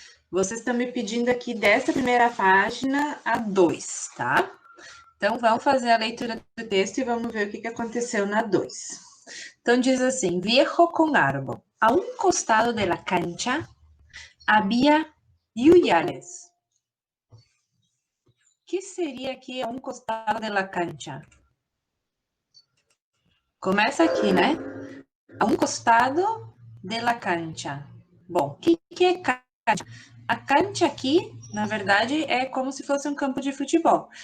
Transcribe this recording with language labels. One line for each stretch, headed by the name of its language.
Portuguese: Vocês estão me pedindo aqui dessa primeira página a 2, tá? Então, vamos fazer a leitura do texto e vamos ver o que aconteceu na 2. Então, diz assim,
Spanish: viejo con árbol. A un costado de la cancha había yuyales.
Portuguese: O que seria aqui a um
Spanish: costado de la cancha?
Portuguese: Começa aqui, né? A um
Spanish: costado de la cancha.
Portuguese: Bom, o que é cancha? A cancha aqui, na verdade, é como se fosse um campo de futebol.